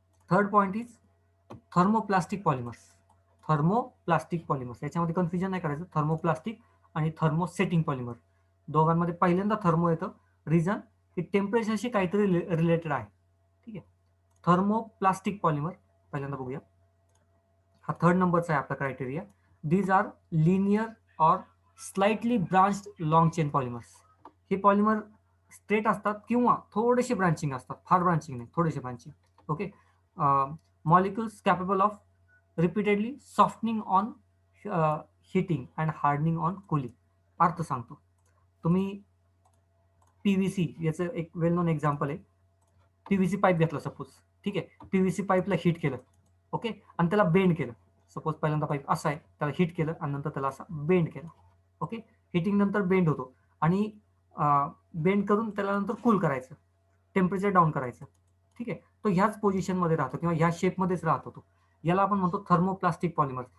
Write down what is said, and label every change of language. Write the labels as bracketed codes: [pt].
[en] Third point is thermoplastic polymers. Thermoplastic polymers, [mr] याच्यामध्ये confusion नाही करायचं. थर्मोप्लास्टिक आणि थर्मोसेटिंग पॉलिमर, दोघांमध्ये पहिल्यांदा थर्मो येतं. रिझन की टेम्परेचरशी काहीतरी रिलेटेड आहे. ठीक आहे. थर्मोप्लास्टिक पॉलिमर पहिल्यांदा बघूया. हा थर्ड नंबरचा आहे आपला क्रायटेरिया. [en] These are linear or slightly branched long chain polymers. [mr] हे पॉलिमर स्ट्रेट असतात किंवा थोडेसे ब्रांचिंग असतात, फार ब्रांचिंग नाही, थोडेसे branching. Okay. [en] Molecules capable of repeatedly softening on heating and hardening on cooling. [mr] अर्थ सांगतो. तुम्ही PVC याचं एक वेल नोन एक्झाम्पल आहे. PVC पाईप घेतला सपोज, ठीक आहे. PVC पाईपला हिट केलं, ओके, आणि त्याला बेंड केलं. सपोज पहिल्यांदा पाईप असा आहे, त्याला हिट केलं आणि नंतर त्याला असा बेंड केला. ओके. हिटिंग नंतर बेंड होतो, आणि बेंड करून त्याला नंतर कूल करायचं, टेम्परेचर डाऊन करायचं. ठीक आहे. तो ह्याच पोझिशनमध्ये राहतो किंवा ह्या शेपमध्येच राहतो तो. याला आपण म्हणतो थर्मोप्लास्टिक पॉलिमर.